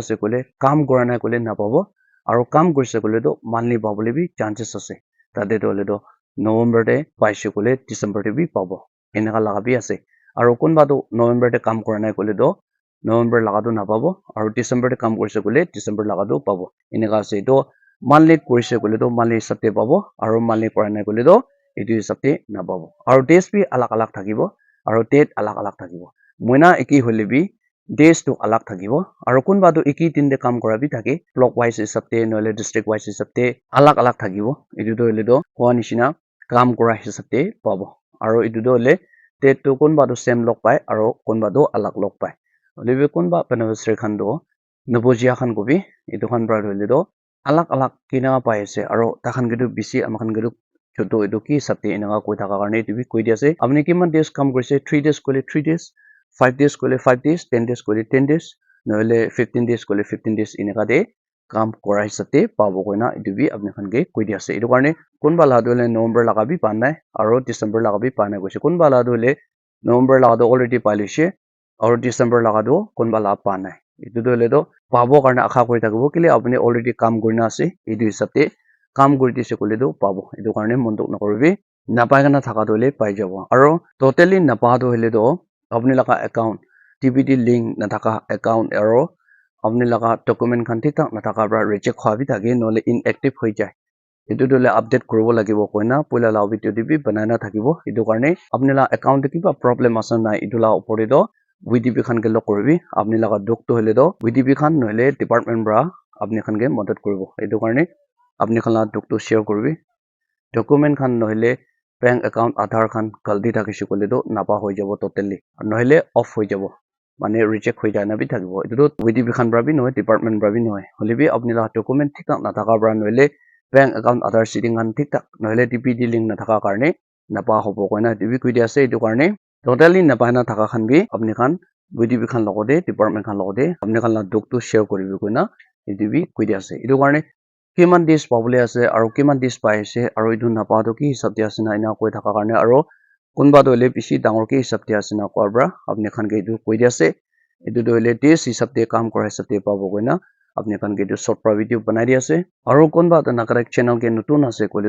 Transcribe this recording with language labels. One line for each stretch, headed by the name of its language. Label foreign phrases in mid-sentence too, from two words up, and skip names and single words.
Naga Pidgin: ase kole kam kora nai kole na pabo aro kam korise kole to monthly pabole bi chances ase tate to hole to November te paise kole December te bi pabo enaka laga bi ase aro konba to November te kam kora nai kole to November laga to na pabo aro December te kam korise kole December laga to pabo enaka ase to monthly korise kole to monthly hisab te pabo aro monthly kora nai kole to etu hisab te na pabo aro days bi alag alag thakibo aro date alag alag thakibo moina eki hole bi days to alag thakibo aro konba to eki din te kam kora bi thake
English: block wise
Naga Pidgin: hisab te noile
English: district wise
Naga Pidgin: hisab te alag alag thakibo etu to hole to koa nishina kam kora hisab te pabo aro etu to hole date to konba to same log pai aro konba to alag log pai holebi konba beneficiary khan to nabojia khan ko bi etu khan pra hole to alag alag kina pai ase aro takhan ke to bisi amakhan ke to choto etu ki hisab te enaka koi thaka karne etu bi koi di ase apni kiman days kam korise 3 days kole 3 days 5 days kole 5 days 10 days kole 10 days noile 15 days kole 15 days enaka de kam kora hisab te pabo koina etu bi apni khan ke koi di ase etu karne konba la to le November laga bi pa nai aro December laga bi pa nai koise konba la to le November laga to already pa lise aro December laga to konba la pa nai etu to le to pabo karne akha kori thakibo kile apni already kam korina ase etu hisab te kam kori dise kole to pabo etu karne montok nakoribi napai kana thaka to le pai jabo aro totally napa to hole to apni laga
English: account TPD link
Naga Pidgin: na thaka account aro apni laga document khan thik thak na thaka pra reject khwa bi thake nole inactive hoi jai etu to le update kuribo lagibo koina poila la video de bi banai na thakibo etu karne apni la account te kiba problem asa nai etu la opor de to VDP khan ke log koribi apni laga dok to hole to VDP khan noile department bra apni khan ke madad koribo etu karne apni khan la dok to share koribi document khan noile
English: bank account aadhar
Naga Pidgin: khan galdi thakise kole to napa hoi jabo totally noile off hoi jabo mane reject hoi jana bi thakibo etu to VDP khan bra bi noy department bra bi noy holebi apni la document thik thak na thaka bra noile
English: bank account aadhar setting
Naga Pidgin: khan thik thak noile
English: TPD link
Naga Pidgin: na thaka karne napa hobo koina etu bi koi di ase etu karne totally napa na thaka khan bi apni khan VDP khan logote department khan logote apni khan la dok to share koribi koina etu bi koi di ase etu karne kiman days pabole ase aro kiman days pai ase aro etu napa to ki hisab te ase na ina koi thaka karne aro konba to le bishi dangor ki hisab te ase na kwa bra apni khan ke etu koi di ase etu to le days hisab te kam kora hisab te pabo koina apni khan ke etu short pra video banai di ase aro konba to nakara channel ke notun ase kole